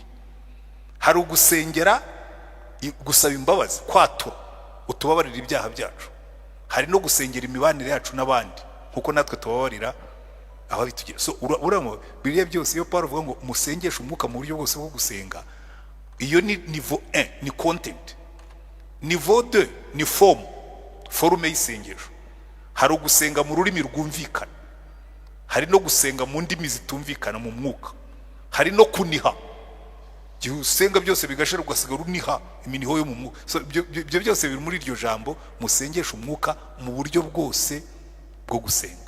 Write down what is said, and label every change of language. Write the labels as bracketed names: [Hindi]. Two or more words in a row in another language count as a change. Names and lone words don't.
[Kinyarwanda] Hari ugusengera gusaba imbabazi, kwatura, utubabarira ibyaha byacu. Hari no gusengera imibanire yacu n'abandi nkuko natwe tubabarira aho bitugira. So uramo biriya byose iyo Paulo avuga ngo musengeshe umwuka mu buryo bwose bwo gusenga, iyo ni niveau 1 ni content, niveau 2 ni forme y'isengesho. Hari ugusenga mu rurimi rwumvikana, hari no gusenga mu ndimi zitumvikana mu mwuka, hari no kuniha. Gihe usenga byose bigashira ugasigara uniha iminiho yo mu mwuka. So ibyo byose biri muri iryo jambo musengesha umwuka mu buryo bwose bwo gusenga.